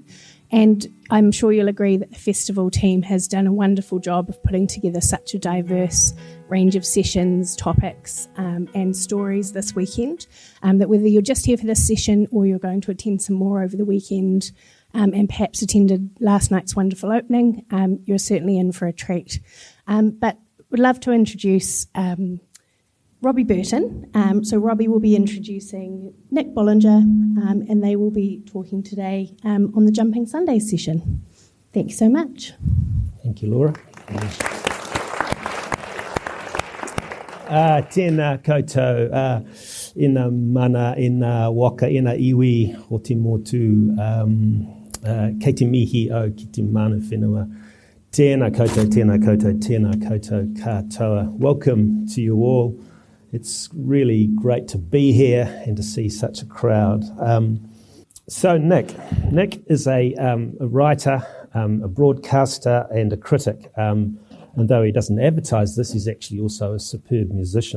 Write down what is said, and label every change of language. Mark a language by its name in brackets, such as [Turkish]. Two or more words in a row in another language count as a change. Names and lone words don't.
[English] And I'm sure you'll agree that the festival team has done a wonderful job of putting together such a diverse range of sessions, topics and stories this weekend, that whether you're just here for this session or you're going to attend some more over the weekend and perhaps attended last night's wonderful opening, you're certainly in for a treat. But would love to introduce Robbie Burton. So Robbie will be introducing Nick Bollinger, and they will be talking today on the Jumping Sunday session. Thank you so much. Thank you, Laura. [Māori] Tēnā koutou, ina mana, ina waka, ina iwi, o te motu, kei te mihi o ki te mana whenua. Tēnā koutou, tēnā koutou, tēnā koutou katoa. [English] Welcome to you all. It's really great to be here and to see such a crowd. So Nick is a writer, a broadcaster and a critic. And though he doesn't advertise this, he's actually also a superb musician.